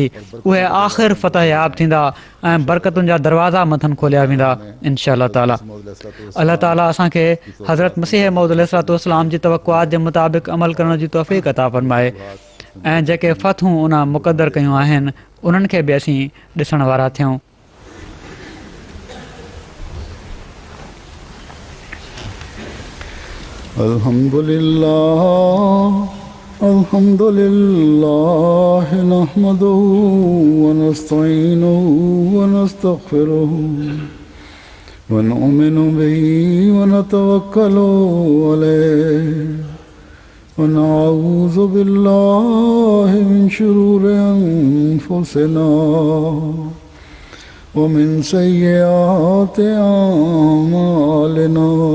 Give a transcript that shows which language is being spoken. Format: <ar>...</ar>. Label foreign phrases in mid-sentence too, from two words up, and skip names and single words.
<sd>उहे आख़िर फ़तह याब थींदा ऐं बरकतुनि जा दरवाज़ा मथनि खोलिया वेंदा</sd> <ar>إن شاء الله تعالى.</ar> <sd>अल्लाह ताला असांखे हज़रत मसीह मौद अलैहिस्सलाम जी तवक़ुआत जे मुताबिक़ अमल करण जी तौफ़ीक़ अता फ़रमाए ऐं जेके फ़तहूं उन मुक़दर कयूं आहिनि उन्हनि खे बि असीं ॾिसण वारा थियूं।</sd> <ar>الحمد لله نحمده ونستعينه و نستغفره ونؤمن به ونتوكل عليه ونعوذ بالله من شرور أنفسنا ومن سيئات أعمالنا.</ar>